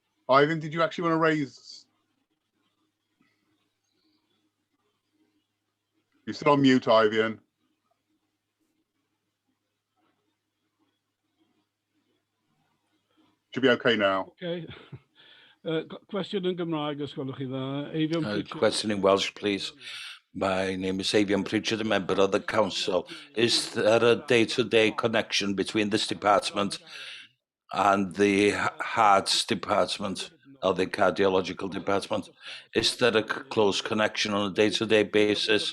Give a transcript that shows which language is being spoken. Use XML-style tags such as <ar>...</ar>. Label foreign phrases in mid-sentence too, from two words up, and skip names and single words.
<en>Ivan, did you actually want to raise? You're still on mute, Ivan. Should be okay now. Okay.</en> <cy>Question yn Gymraeg, os gwelwch chi dda.</cy> <en>Question in Welsh, please. My name is Avian Pritchard, a member of the council. Is there a day-to-day connection between this department and the hearts department or the cardiological department? Is there a close connection on a day-to-day basis?</en>